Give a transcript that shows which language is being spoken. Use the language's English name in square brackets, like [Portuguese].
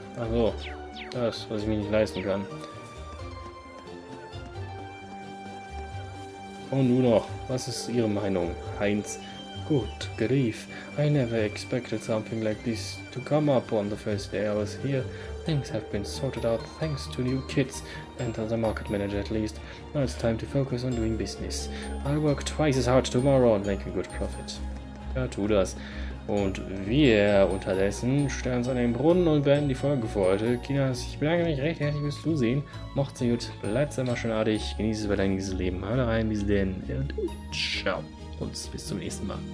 [German] Also, das, was ich mir nicht leisten kann. Und nun noch, was ist Ihre Meinung, Heinz? [English] Good grief, I never expected something like this to come up on the first day I was here. Things have been sorted out thanks to new kids and the market manager at least. Now it's time to focus on doing business. I'll work twice as hard tomorrow and make a good profit. [German] Ja, tu das. Und wir unterdessen stellen uns an den Brunnen und beenden die Folge für heute. Kinas, ich bedanke mich recht herzlich fürs Zusehen. Macht's gut, bleibt immer schön artig, genießt es weiterhin dieses Leben. Haut rein, bis denn und ciao. Und bis zum nächsten Mal.